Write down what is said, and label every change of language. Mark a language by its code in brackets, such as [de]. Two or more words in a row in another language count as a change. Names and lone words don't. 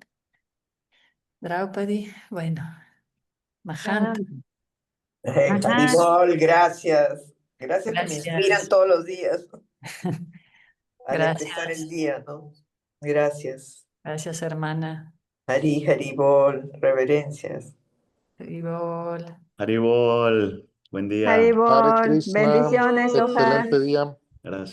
[es] Draupadi, bueno. Mahanta, Ajá. Haribol, gracias. Gracias que me inspiran gracias. todos los días al empezar el Gracias. día, ¿no? Gracias. Gracias, hermana. Haribol, reverencias. Haribol. Haribol, buen día. Hare Haribol, Krishna, bendiciones, Haribol. Sohar. excelente día. Gracias.